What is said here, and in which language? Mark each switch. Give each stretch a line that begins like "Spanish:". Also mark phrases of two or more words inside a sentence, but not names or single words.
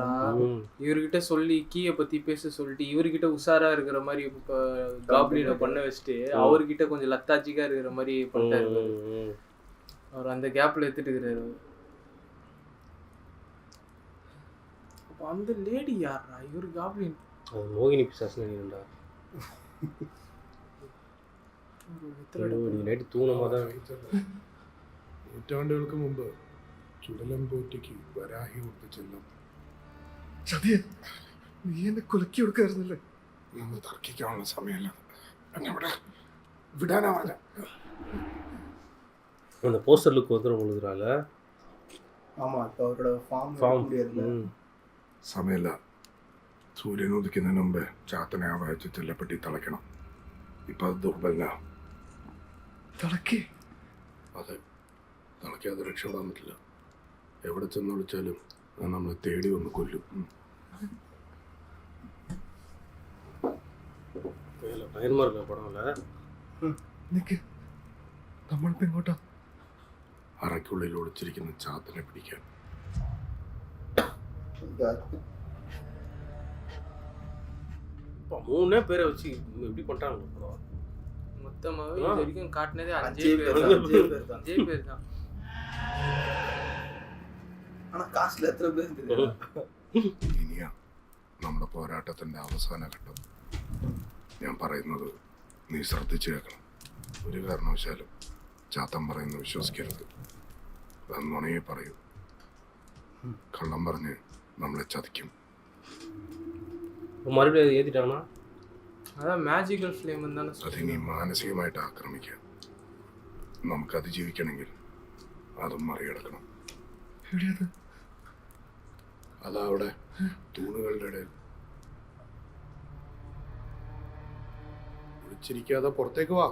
Tamil: இவர்கிட்ட சொல்லி கீயை பத்தி பேச சொல்லிட்டு இவர்கிட்ட உஷாரா இருக்கிற மாதிரி காப்ளினை பண்ண வச்சுட்டு அவர்கிட்ட கொஞ்சம் லத்தாச்சிக்கா இருக்கிற மாதிரி பண்ணிட்டாரு. அவர் அந்த கேப்ல எடுத்துட்டு இருக்கிறாரு. அந்த லேடி யாரா? இவர் காப்ளின் மோகினி பிசாசு நினைக்கிறேன்டா. நைட்டு தூணமாக தான்.
Malayalam: നൂറ്റാണ്ടുകൾക്ക് മുമ്പ് ചുടലം പോറ്റിക്ക് വരാഹി കൊടുത്ത ചെല്ലം. ചതിയെ നീ എന്നെ കൊലക്കി കൊടുക്കായിരുന്നല്ലേ? നമ്മൾ തർക്കിക്കാനുള്ള സമയമല്ല. എന്നെ ഇവിടെ വിടാനാ പറഞ്ഞ.
Tamil: அந்த போஸ்டர் லுக் வந்து உங்களுக்குறால. ஆமா இப்போ அவரோட ஃபார்ம்
Malayalam: സമയമില്ല. സൂര്യൻ ഉദിക്കുന്നതിന് മുമ്പ് ചാത്തനെ ആ വായിച്ച് ചെല്ലപ്പെട്ടി തളയ്ക്കണം. ഇപ്പൊ അത് ദുർബല. തളക്കി? അതെ, തളയ്ക്കാതെ രക്ഷപ്പെടാൻ പറ്റില്ല. എവിടെ ചെന്ന് വിളിച്ചാലും അത് നമ്മളെ തേടി വന്ന് കൊല്ലും.
Tamil: பயமா இருக்க படம்ல.
Malayalam: നിക്ക്, നമ്മളിപ്പോ എങ്ങോട്ടാ? അറയ്ക്കുള്ളിൽ ഒളിച്ചിരിക്കുന്ന ചാത്തനെ പിടിക്കാൻ.
Tamil: மூணே பேரை வச்சு எப்படி பண்ணிட்டாங்க படம். மொத்தமாவே இது வரைக்கும் காட்டினதே 5 பேர் தான். ஆனா காசுல எத்தனை பேர் தெரியும்.
Malayalam: ഇനിയാ നമ്മുടെ പോരാട്ടത്തിന്റെ അവസാന ഘട്ടം. ഞാൻ പറയുന്നത് നീ ശ്രദ്ധിച്ചു കേൾക്കണം. ഒരു കാരണവശാലും ചാത്തൻ പറയുന്നത് വിശ്വസിക്കരുത്. നുണയെ പറയൂ. കള്ളം പറഞ്ഞ് നമ്മളെ ചതിക്കും.
Tamil: மறுபடியும் ஏத்திட்டாங்கன்னா அதான்
English: magical flame
Tamil: தானே.
Malayalam: അതിനെ മാനസികമായിട്ട് ആക്രമിക്കാം. നമുക്ക് അതിജീവിക്കണമെങ്കിൽ അതും മറികടക്കണം. എവിടെയത്? അതാ അവിടെ തൂണുകളുടെ ഇടയിൽ. ഒളിച്ചിരിക്കാതെ പുറത്തേക്ക് വാ.